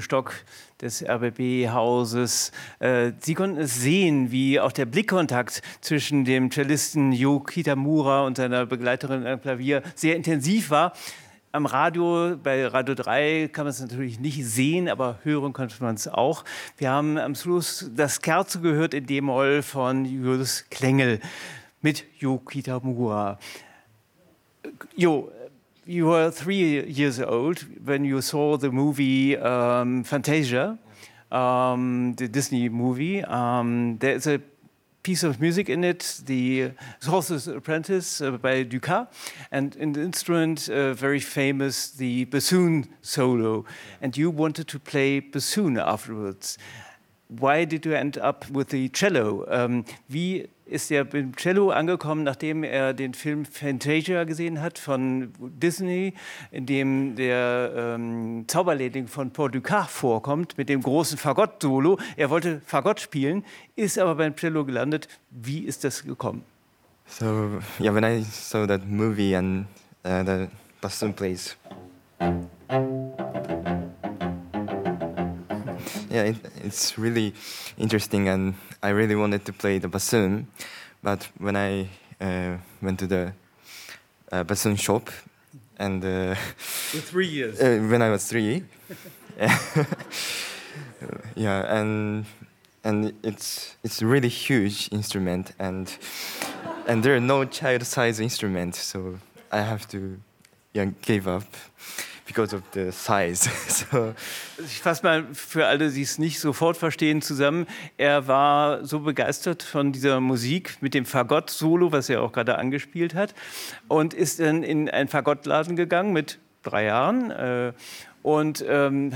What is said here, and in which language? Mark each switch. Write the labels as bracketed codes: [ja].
[de] Stock des RBB-Hauses. Sie konnten es sehen, wie auch der Blickkontakt zwischen dem Cellisten Yo Kitamura und seiner Begleiterin am Klavier sehr intensiv war. Am Radio, bei Radio 3, kann man es natürlich nicht sehen, aber hören konnte man es auch. Wir haben am Schluss das Scherzo gehört in D-Moll von Julius Klengel mit Yo Kitamura. [en] Yo, you were 3 years old when you saw the movie Fantasia, the Disney movie. There is a piece of music in it, the Sorcerer's Apprentice by Dukas, and in the instrument, very famous, the bassoon solo. And you wanted to play bassoon afterwards. Why did you end up with the cello? [de] Wie ist er beim Cello angekommen, nachdem er den Film Fantasia gesehen hat von Disney, in dem der Zauberlehrling von Paul Dukas vorkommt mit dem großen Fagott-Solo? Er wollte Fagott spielen, ist aber beim Cello gelandet. Wie ist das gekommen? [en] So, yeah, when I saw that movie and the bassoon plays. Yeah, it's really interesting, and I really wanted to play the bassoon, but when I went to the bassoon shop, and for 3 years, when I was three, yeah, and it's really huge instrument, and there are no child size instruments, so I have to give up. Because of the size. So. [de] Ich fasse mal für alle, die es nicht sofort verstehen, zusammen. Er war so begeistert von dieser Musik mit dem Fagott-Solo, was er auch gerade angespielt hat, und ist dann in einen Fagottladen gegangen mit 3 Jahren und hat